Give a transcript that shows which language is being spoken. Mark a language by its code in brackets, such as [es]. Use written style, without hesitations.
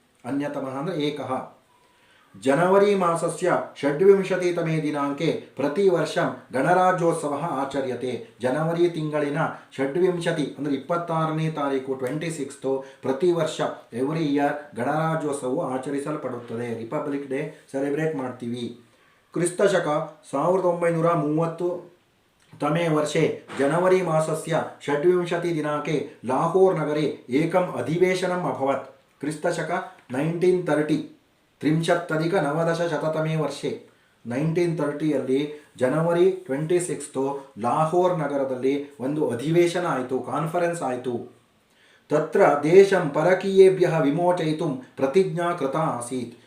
[sa] ಅನ್ಯತಮಃ [kn] ಅಂದರೆ [sa] ಏಕಃ. ಜನವರಿ ಮಾಸಸ್ಯ 26ತಮೇ ದಿನಾಂಕೆ ಪ್ರತಿವರ್ಷಂ ಗಣರಾಜ್ಯೋತ್ಸವಃ ಆಚರ್ಯತೆ. [kn] ಜನವರಿ ತಿಂಗಳಿನ 26 ಅಂದರೆ 26ನೇ ತಾರೀಕು 26 ಪ್ರತಿ ವರ್ಷ [en] every year [kn] ಗಣರಾಜ್ಯೋತ್ಸವವು ಆಚರಿಸಲ್ಪಡುತ್ತದೆ. [en] republic day celebrate [kn] ಮಾಡ್ತೀವಿ. [sa] ಕ್ರಿಸ್ತಶಕ 1930 तमे वर्षे जनवरी मासस्य 26 दिनांके लाहोर नगरे एकम् अधिवेशनम् अभवत्. क्रिस्तशक 1930 त्रिंशत्तधिक-नवदशशततमे वर्षे [kn] 1930 ಜನವರಿ 26 ಲಾಹೋರ್ ನಗರದಲ್ಲಿ ಒಂದು ಅಧಿವೇಶನ ಆಯಿತು, ಕಾನ್ಫರೆನ್ಸ್ ಆಯಿತು. [sa] ತತ್ರ ದೇಶಂ ಪರಕೀಯೇಭ್ಯಃ ವಿಮೋಚಯಿತುಂ ಪ್ರತಿಜ್ಞಾ ಕೃತ ಆಸೀತ್.